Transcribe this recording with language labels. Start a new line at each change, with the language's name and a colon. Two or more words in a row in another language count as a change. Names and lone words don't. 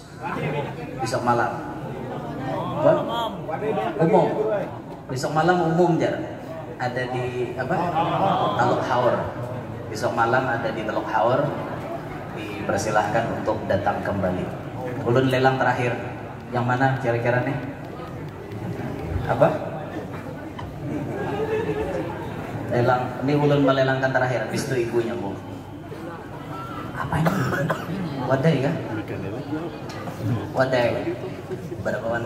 Indonesian: Besok malam. Apa? Umum. Besok malam umum jar. Ada di apa? Teluk Haur. Besok malam ada di Teluk Haur. Dipersilahkan untuk datang kembali. Ulun lelang terakhir. Yang mana kira-kira nih? Apa? Lelang. Ini ulun melelangkan terakhir. Habis itu ibunya Bu. Apa ini? Wadai kah? Wadai. Berapa warna?